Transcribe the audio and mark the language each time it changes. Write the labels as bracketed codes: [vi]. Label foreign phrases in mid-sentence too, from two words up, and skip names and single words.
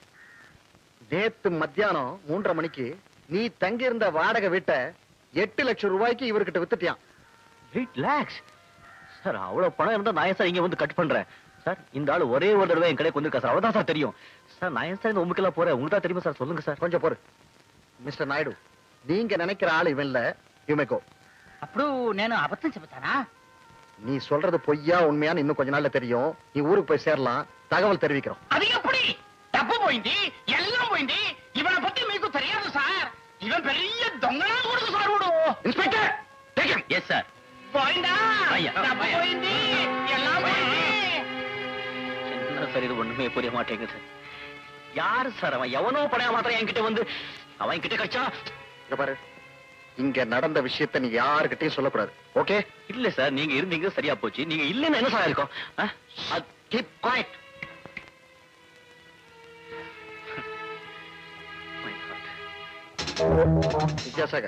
[ta] நேத்து மத்தியானம் 3:30 மணிக்கு நீ தங்கி இருந்த வாடகை வீட்டை 8 லட்சம் ரூபாய்க்கு இவர்கிட்ட வித்துட்டியான். 8 lakhs சார். அவ்வளவு பணம் இருந்தா நான் ஏன் சார் இங்க வந்து கட் பண்றேன் சார்? இந்த ஆளு ஒரே ஒரு தடவை என் கடைக்கு வந்திருக்கா சார், அவ்வளவுதான் சார் தெரியும் சார். நான் ஏன் சார் இந்த உங்களுக்கெல்லாம் போறேன்? உங்களுக்கு தான் தெரியுமா சார்? சொல்லுங்க சார். கொஞ்சம் பொறு மிஸ்டர் நாயுடு, நீங்க நினைக்கிற ஆள் இவன் இல்ல, யுமேகோ. [te] అప్పుడు నేను అబద్ధం చెబుతానా? [ta] நீ சொல்றது பொய்யா உண்மையான்னு இன்னும் கொஞ்ச நாள்ல தெரியும். நீ ஊருக்கு போய் சேரலாம், தகவல் தெரிவிக்கிறோம். [te] అది ఎప్పుడు డబ్బు పోయింది, ఎల్లం పోయింది. ఇవన పத்தி మీకు తెలియదు సార్. ఇవన్ పెరియ దొంగనా కొడుకు సార్ వీడు. [ta] இன்ஸ்பெக்டர், [en] Take him. Yes, sir. [te] పోయిందా? అయ్యా. డబ్బు పోయింది, ఎల్లం పోయింది. [ta] என்ன சார் இது ஒண்ணுமே புரிய மாட்டேங்குது. யாரு சார் அவன்? எவனோ பணையா மாத்திரம் என்கிட்ட வந்து அவன் கிட்ட கடிச்சா? இங்க பாரு, இங்க நடந்த விஷயத்தை நீ யாருக்கிட்டையும் சொல்லக்கூடாது. ஓகே? இல்ல சார், நீங்க இருந்தீங்க சரியா போச்சு. நீங்க இல்லன்னு என்ன சார் இருக்கும்? [en] keep quiet. Vidyasagar,